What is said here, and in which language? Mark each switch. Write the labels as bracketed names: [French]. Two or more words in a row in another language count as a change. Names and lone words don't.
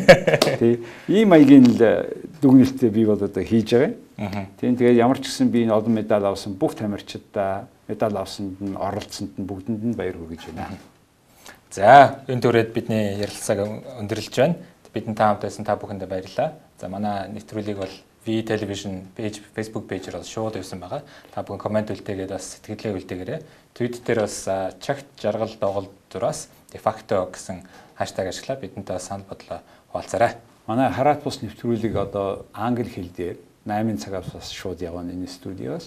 [Mongolian] Тийм ийм маягийн л дүгнэлтээ би бол одоо хийж байгаа. Тийм тэгээд ямар ч гэсэн би энэ олон медаль авсан бүх тамирчидаа медаль авсанд нь оролцсонд нь бүгдэнд нь баяр хүргэж байна. За энэ төрөд бидний ярилцааг өндөрлөж байна. Бидний та хамт байсан та бүхэндээ баярлалаа. За манай нэвтрүүлгийг бол V television page Facebook пэйжээр бол шууд явсан байгаа. Та бүхэн комент үлдээгээд бас сэтгэлээ үлдээгээрэй. Twitter дээр бас чагт жаргал доголд зураас дэфакто гэсэн хаштаг ашиглаад бидэнтэй санал бодлоо хуваалцаарай. Манай хараат бус нэвтрүүлэг одоо англи хэл дээр 8 цагаас бас шууд явна энэ студиоос.